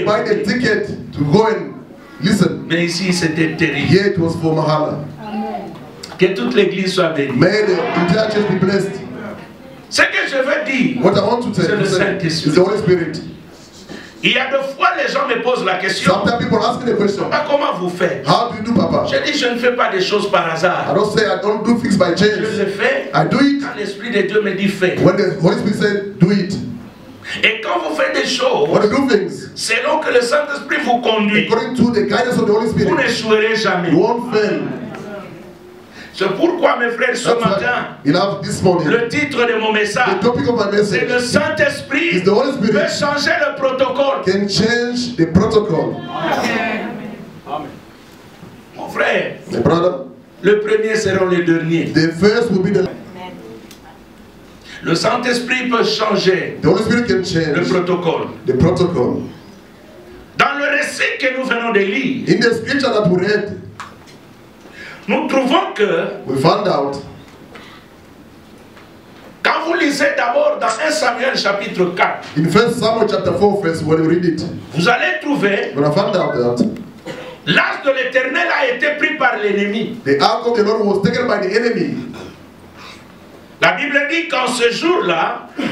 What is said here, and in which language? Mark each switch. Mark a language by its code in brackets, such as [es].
[en] You buy the ticket to go and listen. [fr] Mais ici, c'était terrible. [en] Here it was for Mahala. [fr] Que toute l'église soit bénie. [en] May the entire church be blessed. [fr] Ce que je veux dire, [en] what I want to tell you is the Holy Spirit. [fr] Il y a deux fois les gens me posent la question. [en] Sometimes people ask me the question. [fr] Comment vous faites? [en] How do you do, Papa? [fr] Je dis, je ne fais pas des choses par hasard. [en] I don't say I don't do things by chance. [fr] Je le fais. [en] I do it. [fr] Quand l'Esprit de Dieu me dit fais. [en] When the Holy Spirit said do it. [fr] Et quand vous faites des choses, [en] when you do things, [fr] selon que le Saint-Esprit vous conduit, [en] according to the guidance of the Holy Spirit, [fr] vous n'échouerez jamais. [en] You won't fail. [fr] C'est pourquoi, mes frères, ce matin, le titre de mon message, c'est le Saint-Esprit peut changer le protocole. [en] Can change the protocol. [fr] Amen. Mon frère, [en] my brother, [fr] le premier seront les derniers. [en] The first will be the... [fr] Le Saint-Esprit peut changer [en] the Holy Spirit can change [fr] le protocole. [en] The protocol. [fr] Dans le récit que nous venons de lire, [en] in the scripture that we read, [fr] nous trouvons que [en] we found out, [fr] quand vous lisez d'abord dans 1 Samuel chapitre 4, [en] in 1 Samuel chapter 4 verse, when you read it, [fr] vous allez trouver [en] when I found out that [fr] l'arche de l'Éternel a été pris par l'ennemi. [en] The ark of the Lord was taken by the enemy. [fr] La Bible dit qu'en ce jour-là,